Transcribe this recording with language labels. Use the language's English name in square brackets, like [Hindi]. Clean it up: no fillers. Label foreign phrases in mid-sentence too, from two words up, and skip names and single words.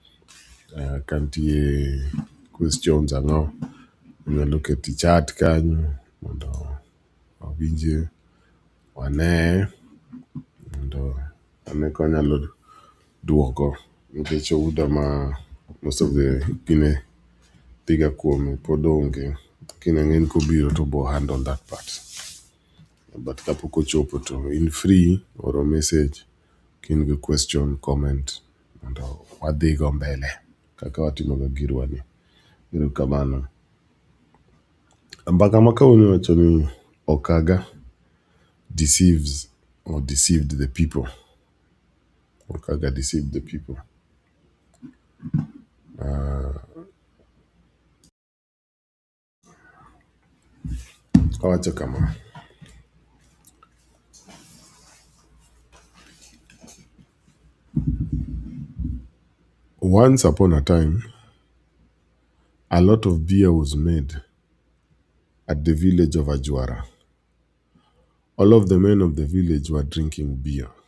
[Luo (Kenya and Tanzania)] Kantie questions ang'o, wanyalo keti chat kanyo mondo wawinje, wane mondo ane konyalo duoko, nikech ouda ma [English] most of the [Luo (Kenya and Tanzania)] gine thiga kuome pod onge, lakini ang'eni kobiro to bo [English] handle that part. [Luo (Kenya and Tanzania)] But kapok ochopo to in free oro message kin gi question, comment, mondo wadhi go mbele kaka watimoga girwani. Erokamano. Mbaka ma kawuono wacho ni [English] Okaga deceives or deceived the people. Okaga deceived the people. [Luo (Kenya and Tanzania)] Awacho kama. [English] Once upon a time, a lot of beer was made at the village of Ajwara. All of the men of the village were drinking beer.